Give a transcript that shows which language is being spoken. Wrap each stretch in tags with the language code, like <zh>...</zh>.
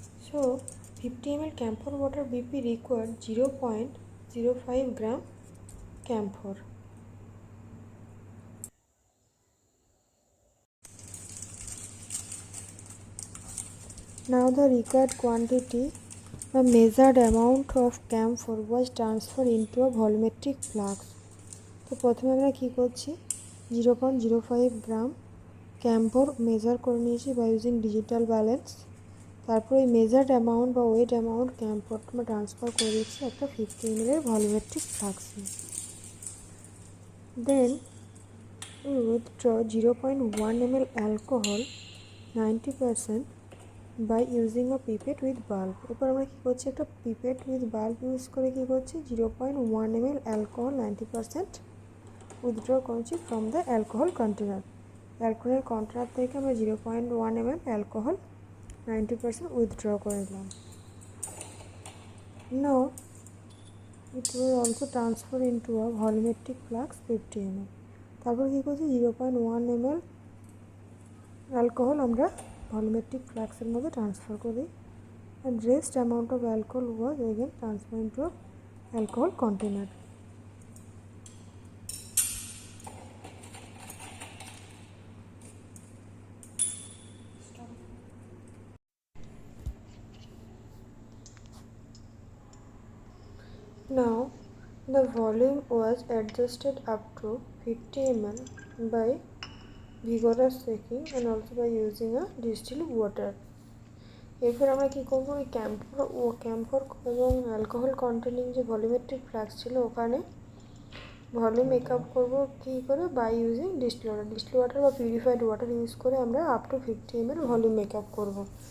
<en>So 50 ml camphor water BP required 0.05 gram camphor. Now the required quantity, the measured amount of camphor was transferred into a volumetric flask.</en> <bn>তো প্রথমে আমরা কী করছি, 0.05 গ্রাম camphor measure করে নিয়েছি</bn> <en>By using digital balance.</en> <bn>তারপর এই measured amount বা wait amount camphor আমরা ট্রান্সফার করে দিচ্ছি একটা 50 ml এর volumetric ফ্লাস্কে।</bn> <en>Then withdraw 0.1 ml alcohol 90% by using a pipette with bulb.</en> <bn>এরপর আমরা কী করছি, একটা পিপেট উইথ বাল্ব ইউজ করে কী করছি, 0.1 ml অ্যালকোহল 90% উইথড্র করছি</bn> <en>From the alcohol container.</en> <bn>অ্যালকোহলের container থেকে আমরা 0.1 ml অ্যালকোহল 90% উইথড্র করে নিলাম।</bn> <en>Now it will also transfer into a volumetric flask 50 ml।</en> <bn>তারপর কী করছি, 0.1 ml অ্যালকোহল আমরা ভলিউমেট্রিক ফ্লাস্কের মধ্যে ট্রান্সফার করি,</bn> <en>and rest amount of alcohol was again transferred into a alcohol container. Now the volume was adjusted up to 50 ml by vigorous shaking and also by using a distilled water.</en> <bn>এরপর আমরা কী করবো, ওই camphor এবং alcohol containing যে volumetric flask ছিল ওখানে volume makeup করবো কী করে,</bn> <en>by using distil water</en> <bn>বা পিউরিফাইড ওয়াটার ইউজ করে আমরা up to 50 ml volume makeup করবো।</bn>